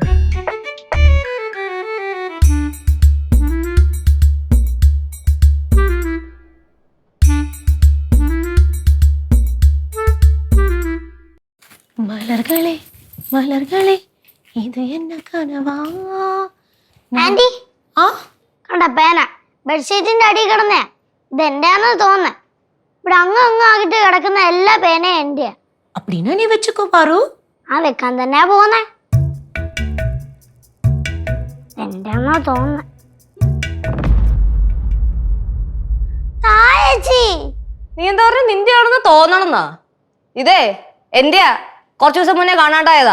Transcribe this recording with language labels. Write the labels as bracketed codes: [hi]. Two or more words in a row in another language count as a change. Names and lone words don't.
[ta] மலர்களே மலர்களே இது என்ன கனவா. [ml] ആന്റി, കണ്ട പേന ബെഡ്ഷീറ്റിന്റെ അടി കിടന്നേ. ഇത് എന്റെയാന്ന് തോന്നേ. ഇവിടെ അങ്ങ് ആകിട്ട് കിടക്കുന്ന എല്ലാ പേനയും എന്റെയാ. [ta] அப்படின்னா நீ வச்சுக்கோ பாரு. [ml] വെക്കാൻ തന്നെയാ പോന്നേ. എന്റെയാന്നാ തോന്നേ. തായേച്ചി, നീ എന്താ പറഞ്ഞ? നിന്റെ ആണെന്ന് തോന്നണെന്നാ? ഇതേ എന്റെയാ. കുറച്ചു ദിവസം മുന്നേ കാണാണ്ടായതാ.